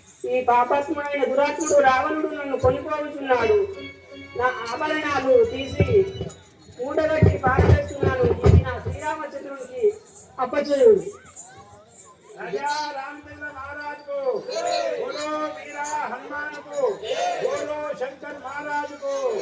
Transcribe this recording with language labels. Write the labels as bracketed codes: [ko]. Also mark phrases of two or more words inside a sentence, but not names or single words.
[te] ఈ పాపాత్ముడైన దురాత్ముడు రావణుడు నన్ను కొనుక్కోవచ్చున్నాడు. నా ఆభరణాలు తీసి మూటగట్టి పారవేస్తున్నాను. ఇది నా శ్రీరామచంద్రుడికి అప్పచేయుడు. [hi] राजा रामचंद्र महाराज को बोलो, वीरा हनुमान को बोलो, शंकर महाराज को